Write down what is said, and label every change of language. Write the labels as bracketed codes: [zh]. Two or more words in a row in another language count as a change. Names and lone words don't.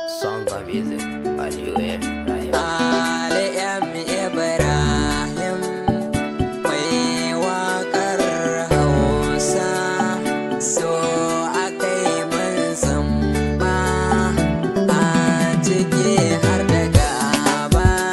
[en] Song by music, by U F, right here. [ha] Ali M Ibrahim, mai waƙar Hausa. So akai mun zamba, a ciki har da gaba.